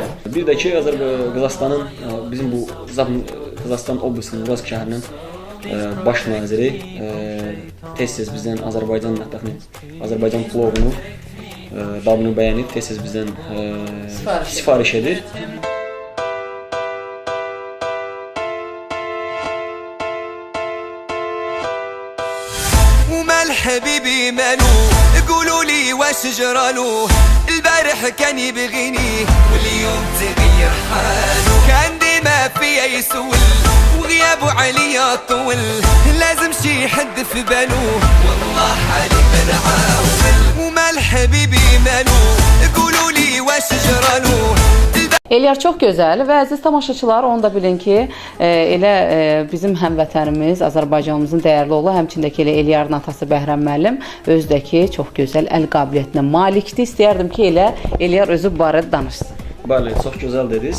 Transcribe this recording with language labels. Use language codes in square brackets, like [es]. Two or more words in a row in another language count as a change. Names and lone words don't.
[az] Bir də ki, Qazaxıstanın, bizim bu Qazaxıstan oblasının Uralsk şəhərinin baş naziri tez-tez bizdən Azərbaycan mətbəxini, Azərbaycan plovunu, dadını bəyənib, tez-tez bizdən sifariş edir. [ar] حبيبي مالو قولوا لي واش جرالو البارح كان يبغيني واليوم تغير حاله كان ديما فيا يسول وغيابه عليا طول لازم شي حد في باله والله حالي بنعاول ومال حبيبي مالو قولوا لي واش جرالو [az] Elyar çox gözəl və əziz tamaşaçılar, onu da bilin ki, elə bizim həmvətənimiz, Azərbaycanımızın dəyərli oğlu, həmçindəki elə Elyarın atası Bəhrəm müəllim özdəki çox gözəl əl qabiliyyətinə malikdir. İstəyərdim ki, elə Elyar özü bu barədə danışsın. Bəli, çox gözəl dediniz.